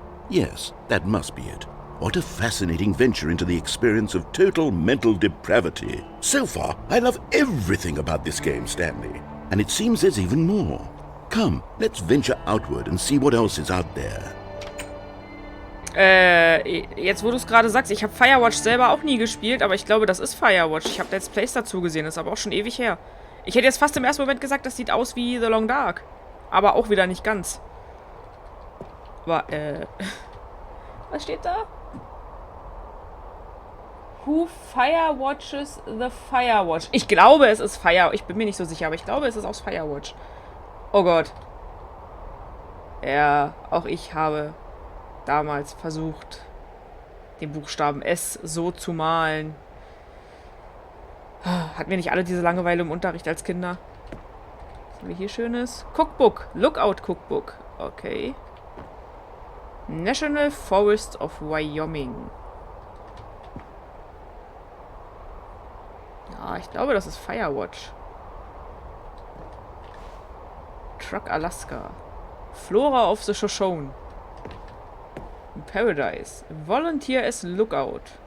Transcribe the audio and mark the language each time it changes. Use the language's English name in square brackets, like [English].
[English] Yes, that must be it. What a fascinating venture into the experience of total mental depravity. So far, I love everything about this game, Stanley. And it seems there's even more. Come, let's venture outward and see what else is out there. [German] Jetzt wo du es gerade sagst, ich habe Firewatch selber auch nie gespielt, aber ich glaube, das ist Firewatch. Ich habe Let's Plays dazu gesehen, ist aber auch schon ewig her. Ich hätte jetzt fast im ersten Moment gesagt, das sieht aus wie The Long Dark. Aber auch wieder nicht ganz. Aber, was steht da? [English] Who firewatches the Firewatch? [German] Ich glaube, es ist Firewatch. Ich bin mir nicht so sicher, aber ich glaube, es ist aus Firewatch. Oh Gott. Ja, auch ich habe damals versucht, den Buchstaben S so zu malen. Hatten wir nicht alle diese Langeweile im Unterricht als Kinder? Was haben wir hier Schönes? [English] Cookbook. Lookout Cookbook. Okay. National Forest of Wyoming. [German] Ja, ich glaube, das ist Firewatch. [English] Truck Alaska. Flora of the Shoshone. Paradise. Volunteer as Lookout.